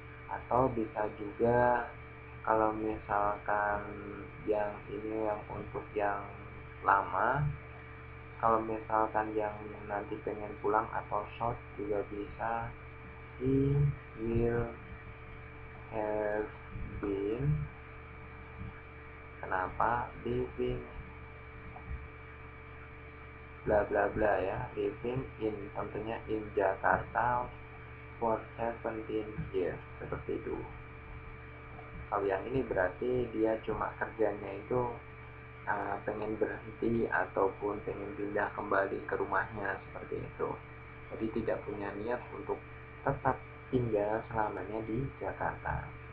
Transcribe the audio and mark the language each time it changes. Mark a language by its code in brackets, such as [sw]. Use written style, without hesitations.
[id] Atau bisa juga kalau misalkan yang ini yang untuk yang lama, kalau misalkan yang nanti pengen pulang atau short juga bisa. [en] He will have been, [id] kenapa, [en] living bla bla bla ya, living in, [id] tentunya [en] in Jakarta for 17 years. [id] Seperti itu. Kalau yang ini berarti dia cuma kerjanya itu pengen berhenti ataupun pengen pindah kembali ke rumahnya, seperti itu. Jadi tidak punya niat untuk tetap tinggal selamanya di Jakarta.